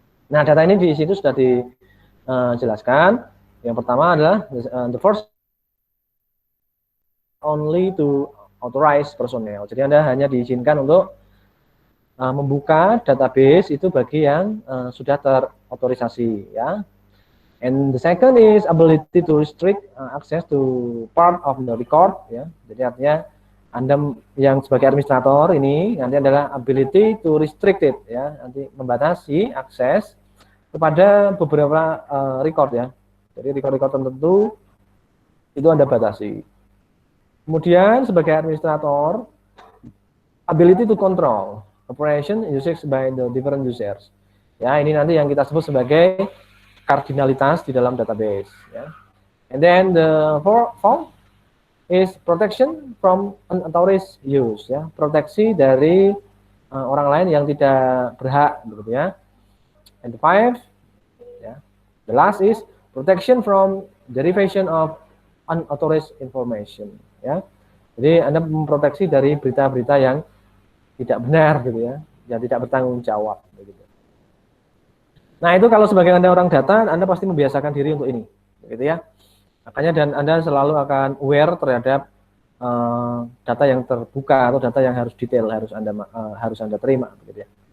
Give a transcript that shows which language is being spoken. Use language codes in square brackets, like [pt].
[id] Nah, data ini di situ sudah dijelaskan. Yang pertama adalah [en] the first only to authorize personnel. [id] Jadi Anda hanya diizinkan untuk membuka database itu bagi yang sudah terotorisasi, ya. [en] And the second is ability to restrict access to part of the record, ya. [id] Jadi artinya Anda yang sebagai administrator ini nanti adalah [en] ability to restrict it, [id] ya. Nanti membatasi akses kepada beberapa record, ya. Jadi record-record tertentu itu Anda batasi. Kemudian sebagai administrator, [en] ability to control operation usage by the different users. [id] Ya, ini nanti yang kita sebut sebagai kardinalitas di dalam database. Ya. [en] And then the fourth is protection from unauthorized use. [id] Ya, proteksi dari orang lain yang tidak berhak, begitu ya. [en] And the fifth, ya, the last is protection from derivation of unauthorized information. [id] Ya, jadi Anda memproteksi dari berita-berita yang tidak benar, gitu ya, yang tidak bertanggung jawab, begitu. Nah, itu kalau sebagai Anda orang data, Anda pasti membiasakan diri untuk ini, gitu ya. Makanya dan Anda selalu akan aware terhadap data yang terbuka atau data yang harus detail harus Anda terima, begitu ya.